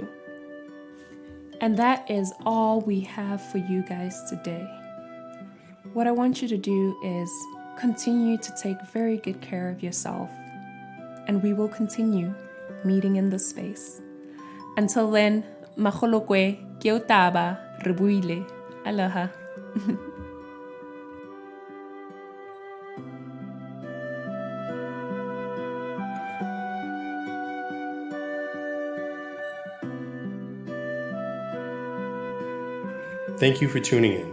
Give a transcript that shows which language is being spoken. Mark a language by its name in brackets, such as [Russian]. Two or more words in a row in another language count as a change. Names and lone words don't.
[English] And that is all we have for you guys today. What I want you to do is continue to take very good care of yourself, and we will continue meeting in this space. Until then, maholo kwe, kia taba, rebuile, aloha. Thank you for tuning in.